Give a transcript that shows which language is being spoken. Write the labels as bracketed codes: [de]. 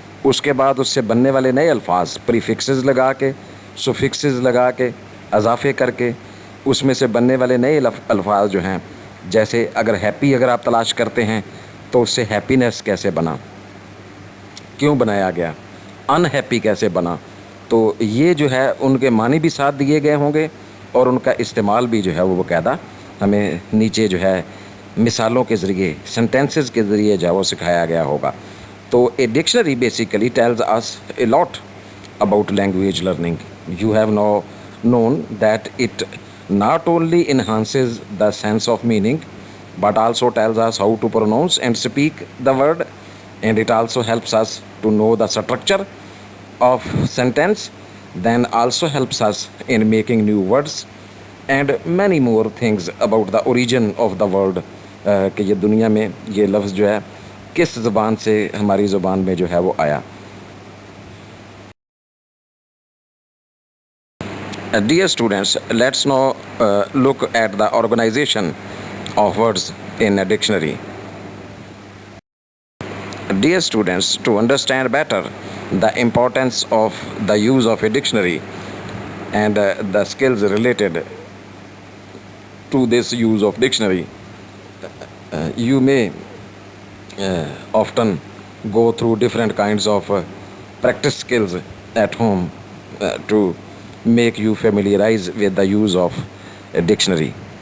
[ur] اس کے بعد اس سے بننے والے نئے الفاظ پریفکسز لگا کے، سفکسز لگا کے، اضافے کر کے، اس میں سے بننے والے نئے الفاظ جو ہیں، جیسے اگر ہیپی اگر آپ تلاش کرتے ہیں تو اس سے ہیپینس کیسے بنا، کیوں بنایا گیا، ان ہیپی کیسے بنا، تو یہ جو ہے ان کے معنی بھی ساتھ دیے گئے ہوں گے اور ان کا استعمال بھی جو ہے وہ باقاعدہ ہمیں نیچے جو ہے مثالوں کے ذریعے، سینٹینسز کے ذریعے جو ہے وہ سکھایا گیا ہوگا. [en] تو a dictionary basically tells us a lot about language learning. You have now known that it not only enhances the sense of meaning but also tells us how to pronounce and speak the word, and it also helps us to know the structure of sentence, then also helps us in making new words and many more things about the origin of the word. [ur] کہ یہ دنیا میں یہ لفظ جو ہے کس زبان سے ہماری زبان میں جو ہے وہ آیا. [en] Dear students, let's now look at the organization of words in a dictionary. Dear students, to understand better the importance of the use of a dictionary and the skills related to this use of dictionary, you may often go through different kinds of practice skills at home to make you familiarize with the use of a dictionary.